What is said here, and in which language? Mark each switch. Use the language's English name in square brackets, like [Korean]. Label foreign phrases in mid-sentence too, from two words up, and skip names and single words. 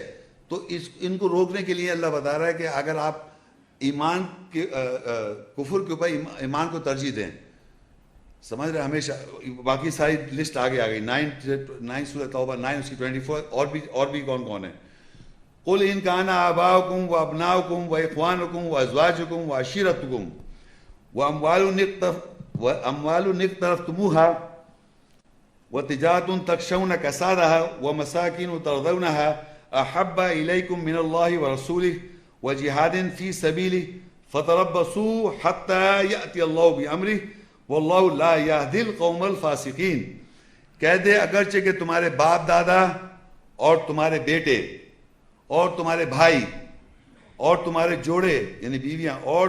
[Urdu] تو ان کو روکنے کے لیے اللہ بتا رہا ہے کہ اگر آپ ایمان کے کفر کے اوپر ایمان کو ترجیح دیں. سمجھ رہے ہمیشہ. باقی ساری لسٹ آگے آ گئی. 9 سورہ توبہ 9 اس کی 24 اور بھی کون ہے. [Arabic] قل ان کان آباؤکم و ابناؤکم و اخوانکم و ازواجکم و عشیرتکم و اموال اقترفتموها و تجارت تخشون کسادها و مساکن ترضونها احب الیکم من اللہ و رسولہ و جہاد فی سبیلہ فتربصوا حتی یأتی اللہ بامرہ واللہ لا یہدی القوم الفاسقین. [Urdu] کہہ دے اگرچہ کہ تمہارے باپ دادا اور تمہارے بیٹے اور تمہارے بھائی اور تمہارے جوڑے یعنی بیویاں اور